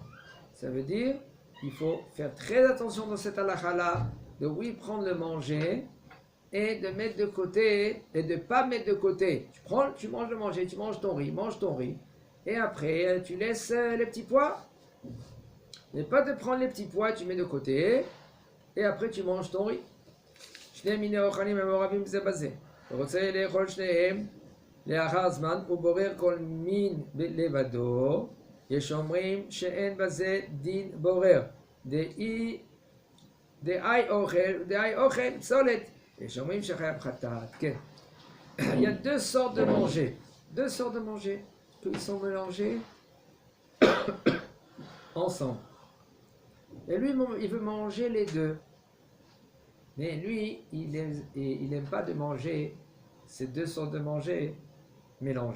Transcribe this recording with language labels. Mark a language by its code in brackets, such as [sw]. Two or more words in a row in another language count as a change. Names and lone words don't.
[fr] Ça veut dire qu'il faut faire très attention dans cette halakha-là, de oui prendre le manger et de mettre de côté, et de ne pas mettre de côté. Tu manges le manger, tu manges ton riz, et après tu laisses les petits pois. Mais pas de prendre les petits pois, tu mets de côté, et après tu manges ton riz. [he] לאחר זמן הוא בורר כל מין לבדו, יש אומרים שאין בזה דין בורר, דאי אוכל פסולת, יש אומרים שחייב חטאת. כן. [fr] Il y a deux sortes de manger qui sont mélangés ensemble. Et lui, il veut manger les deux. Mais lui, il n'aime pas de manger ces deux sortes de manger mélangés.